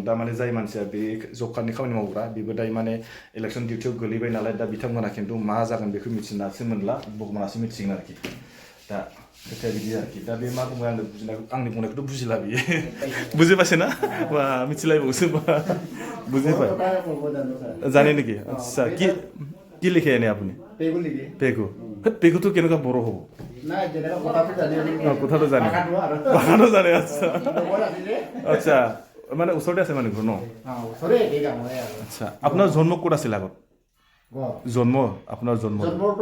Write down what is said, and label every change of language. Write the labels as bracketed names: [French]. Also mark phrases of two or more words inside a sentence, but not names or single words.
[Bodo] दा माने जाय मानसिया बे जब कार्डनि खामानि मावग्रा बेबो दायो माने इलेक्सन डिउटियाव गोलैबाय नालाय दा बिथांमोना खिन्थु मा जागोन बेखौ मिथिनासो मोनला भगबानासो मिथिगोन आरोखि दा खोथाया बिदि आरोखि दा बे मा बुङो आंनि बुंनायखौथ' बुजिला बियो बुजिबासै ना बा मिथिलायबावसो बा बुजिबाय [Assamese] জানে নেকি আচ্ছা কি লিখে এনে আপুনি পেগু পেগুটো কেনেকুৱা বড়ো হ'ব কথাটো জানে ভাষাটো জানে আচ্ছা আচ্ছা মানে ওচৰতে আছে মানে ঘৰ ন আচ্ছা আপোনাৰ জন্ম ক'ত আছিল আগত জন্ম আপোনাৰ জন্মটো